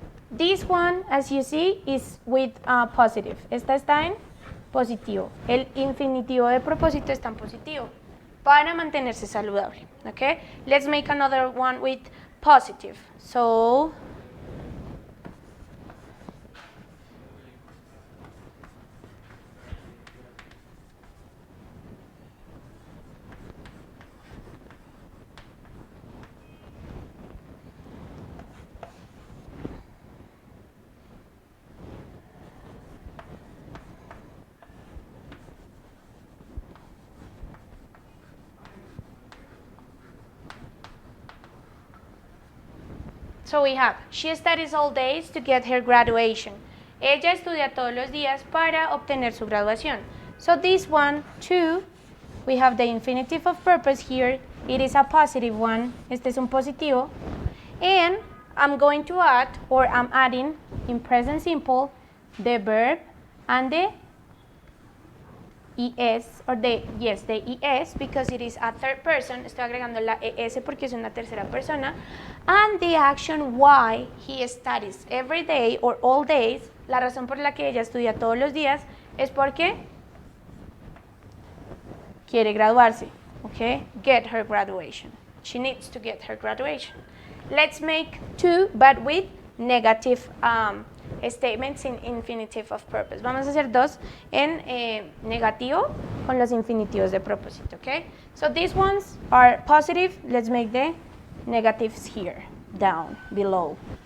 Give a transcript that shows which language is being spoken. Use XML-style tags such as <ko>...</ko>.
<en>This one, as you see, is with positive.</en> <es>Esta está en positivo. El infinitivo de propósito está en positivo para mantenerse saludable.</es> <en>Okay? Let's make another one with positive. So, So we have, she studies all days to get her graduation.</en> <es>Ella estudia todos los días para obtener su graduación.</es> <en>So this one, too, we have the infinitive of purpose here. It is a positive one.</en> <es>Este es un positivo.</es> <en>And I'm going to add, or I'm adding, in present simple, the verb and the es, or the es, because it is a third person.</en> <es>Estoy agregando la es porque es una tercera persona.</es> <en>And the action why he studies every day or all days.</en> <es>La razón por la que ella estudia todos los días es porque quiere graduarse.</es> <en>Okay? Get her graduation. She needs to get her graduation. Let's make two, but with negative statements in infinitive of purpose.</en> <es>Vamos a hacer dos en negativo con los infinitivos de propósito, okay?</es> <en>So these ones are positive. Let's make the negatives here, down, below.</en>